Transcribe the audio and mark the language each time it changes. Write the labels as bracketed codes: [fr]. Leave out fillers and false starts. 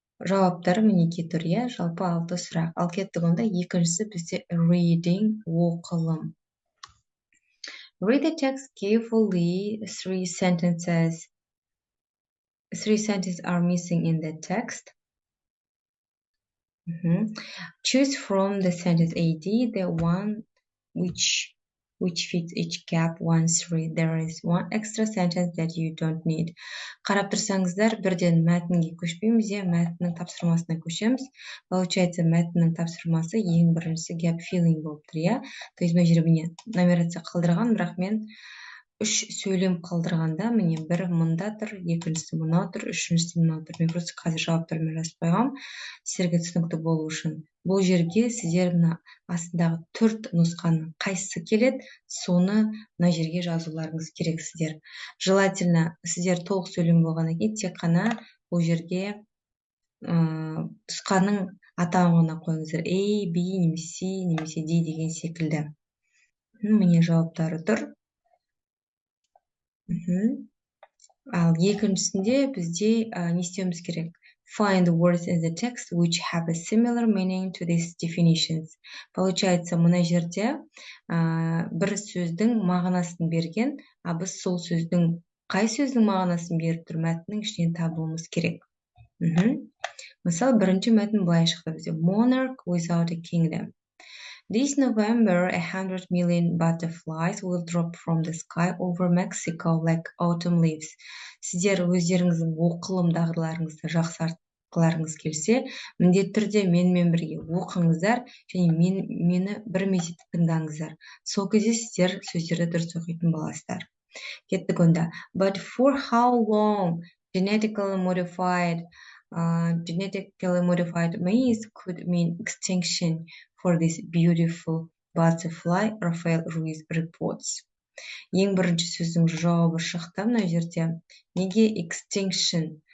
[kk] Жауаптар мінекей тұр, иә, жалпы 6 сұрақ. Ал кеттік онда екіншісі бізде reading, оқылым. [en] Read the text carefully. Three sentences are missing in the text. Choose from the sentence AD the one which fits each gap. 1, 3. There is one extra sentence that you don't need. [kk] Қарап тұрсаңыздар, бірден мәтінге көшпейміз, мәтіннің тапсырмасына көшеміз. [ru] Получается, [kk] мәтіннің тапсырмасы ең біріншісі [en] gap filling [kk] болып тұр, иә. [ru] То есть, [kk] мына жерге нумерация қалдырған, бірақ мен 3 сөйлем қалдырғанда, міне бір мында тұр, екіншісі мынау тұр, үшіншісі мынау тұр. Мен [ru] просто [kk] қазір жауаптармен жазып қойғам, сіздерге түсінікті болу үшін. Бұл жерге сіздер мына астындағы 4 нұсқаның қайсысы келеді, соны мына жерге жазуларыңыз керексіздер. [ru] Желательно [kk] сіздер толық сөйлем болғаннан кейін тек қана бұл жерге нұсқаның атауын қойыңыздар. A, B, немесе D деген секілді. Міне жауаптары тұр. Ал екіншісінде бізде не істеуіміз керек? [en] Find the words in the text which have a similar meaning to these definitions. [ru] Получается, [kk] мына жерде бір сөздің мағынасын берген, [ru] а [kk] біз сол сөздің қай сөздің мағынасын беріп тұр, мәтіннің ішінен табуымыз керек. Мысалы, бірінші мәтін былай шықты бізде. [en] Monarch without a kingdom. This November, 100 million butterflies will drop from the sky over Mexico like autumn leaves. [kk] Сіздер өздеріңіздің оқылым дағдыларыңызды жақсартқыларыңыз келсе, міндетті түрде менімен бірге оқыңыздар және мені бір мезетте тыңдаңыздар. Сол кезде сіздер сөздерді дұрыс оқитын боласыздар. Кеттік онда. [en] But for how long genetically modified maize could mean extinction for this beautiful butterfly, Rafael Ruiz reports. [kk] Ең бірінші сөздің жауабы шықты мына жерде. Неге extinction?